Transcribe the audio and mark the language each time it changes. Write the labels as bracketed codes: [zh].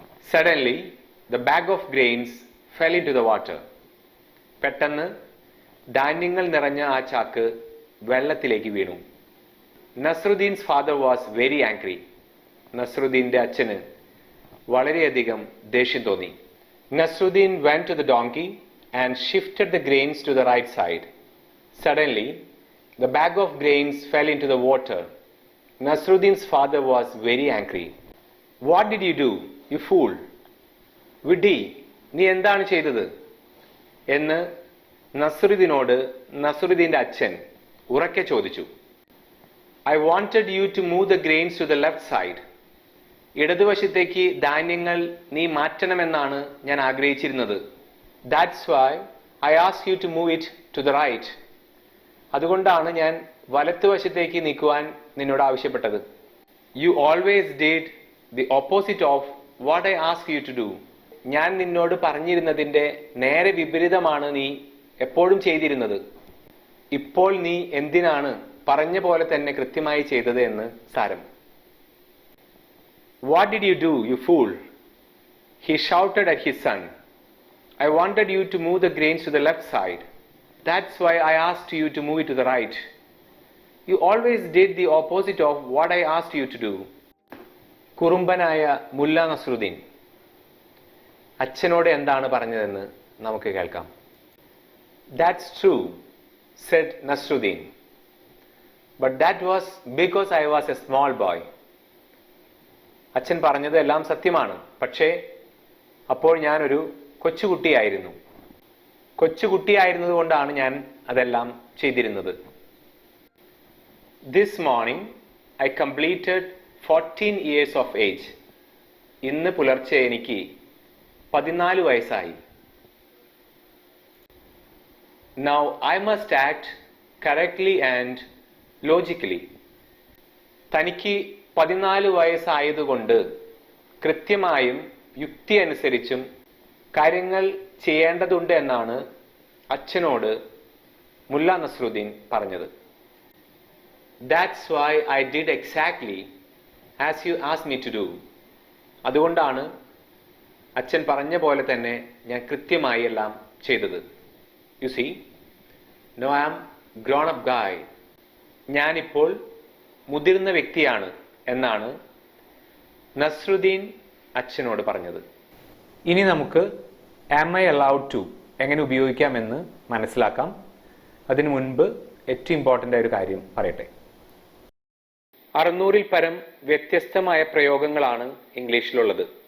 [en] Suddenly, the bag of grains fell into the water. [ml] പെട്ടെന്ന് ധാന്യങ്ങൾ നിറഞ്ഞ ആ ചാക്ക് വെള്ളത്തിലേക്ക് വീണു. [en] Nazaruddin's father was very angry. [ml] നസറുദ്ദീൻ്റെ അച്ഛന് വളരെയധികം ദേഷ്യം തോന്നി. [en] Nazaruddin went to the donkey and shifted the grains to the right side. Suddenly, the bag of grains fell into the water. Nazaruddin's father was very angry. What did you do, you fool? [ml] വിഡ്ഢി, നീ എന്താണ് ചെയ്തത് എന്ന് നസ്രുദ്ദീനോട് നസ്രുദ്ദീന്റെ അച്ഛൻ ഉറക്കെ ചോദിച്ചു. [en] I wanted you to move the grains to the left side. [ml] ഇടതുവശത്തേക്ക് ധാന്യങ്ങൾ നീ മാറ്റണമെന്നാണ് ഞാൻ ആഗ്രഹിച്ചിരുന്നത്. [en] That's why I asked you to move it to the right. [ml] അതുകൊണ്ടാണ് ഞാൻ വലത്തുവശത്തേക്ക് നീക്കുവാൻ നിന്നോട് ആവശ്യപ്പെട്ടത്. [en] You always did the opposite of what I asked you to do. [ml] ഞാൻ നിന്നോട് പറഞ്ഞിരുന്നതിൻ്റെ നേരെ വിപരീതമാണ് നീ എപ്പോഴും ചെയ്തിരുന്നത്. ഇപ്പോൾ നീ എന്തിനാണ് പറഞ്ഞ പോലെ തന്നെ കൃത്യമായി ചെയ്തത് എന്ന് സാരം. [en] What did you do, you fool? He shouted at his son. I wanted you to move the grains to the left side. That's why I asked you to move it to the right. You always did the opposite of what I asked you to do. [ml] കുറുമ്പനായ മുല്ല നസറുദ്ദീൻ അച്ഛനോട് എന്താണ് പറഞ്ഞതെന്ന് നമുക്ക് കേൾക്കാം. [en] That's true, said Nazaruddin. But that was because I was a small boy. [ml] അച്ഛൻ പറഞ്ഞത് എല്ലാം സത്യമാണ്, പക്ഷേ അപ്പോൾ ഞാനൊരു കൊച്ചുകുട്ടിയായിരുന്നു. കൊച്ചുകുട്ടിയായിരുന്നത് കൊണ്ടാണ് ഞാൻ അതെല്ലാം ചെയ്തിരുന്നത്. [en] This morning I completed 14 years of age. [ml] ഇന്ന് പുലർച്ചെ എനിക്ക് 14 വയസ്സായി. [en] Now I must act correctly and logically. [ml] തനിക്ക് 14 വയസ്സായതുകൊണ്ട് കൃത്യമായും യുക്തി അനുസരിച്ചും കാര്യങ്ങൾ ചെയ്യേണ്ടതുണ്ട് എന്നാണ് അച്ഛനോട് മുല്ല നസറുദ്ദീൻ പറഞ്ഞത്. [en] That's why I did exactly as you asked me to do. [ml] അതുകൊണ്ടാണ് അച്ഛൻ പറഞ്ഞ പോലെ തന്നെ ഞാൻ കൃത്യമായി എല്ലാം ചെയ്തത്. [en] You see, now I am grown up guy. [ml] ഞാനിപ്പോൾ മുതിർന്ന വ്യക്തിയാണ് എന്നാണ് നസ്രുദ്ദീൻ അച്ഛനോട് പറഞ്ഞത്. ഇനി നമുക്ക് [en] am I allowed to [ml] എങ്ങനെ ഉപയോഗിക്കാമെന്ന് മനസ്സിലാക്കാം. അതിനു മുൻപ് ഏറ്റവും ഇമ്പോർട്ടൻ്റ് ആയ ഒരു കാര്യം പറയട്ടെ. 600-ൽ പരം വ്യത്യസ്തമായ പ്രയോഗങ്ങളാണ് ഇംഗ്ലീഷിലുള്ളത്.